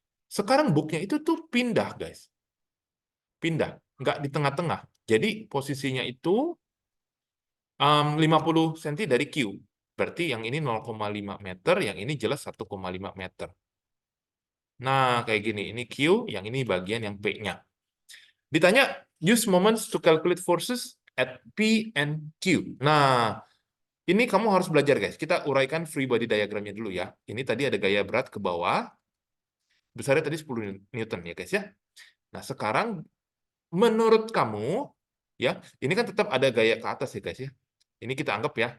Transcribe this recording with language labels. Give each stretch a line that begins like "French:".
Indonesian: Sekarang booknya itu tuh pindah, guys. Pindah, nggak di tengah-tengah. Jadi posisinya itu 50 cm dari Q. Berarti yang ini 0,5 meter, yang ini jelas 1,5 meter. Nah, kayak gini. Ini Q, yang ini bagian yang P-nya.
English: Ditanya, use moments to calculate forces at P and Q.
Indonesian: Nah, ini kamu harus belajar, guys. Kita uraikan free body diagramnya dulu ya. Ini tadi ada gaya berat ke bawah. Besarnya tadi 10 Newton ya, guys ya. Nah, sekarang menurut kamu, ya, ini kan tetap ada gaya ke atas ya, guys ya. Ini kita anggap ya.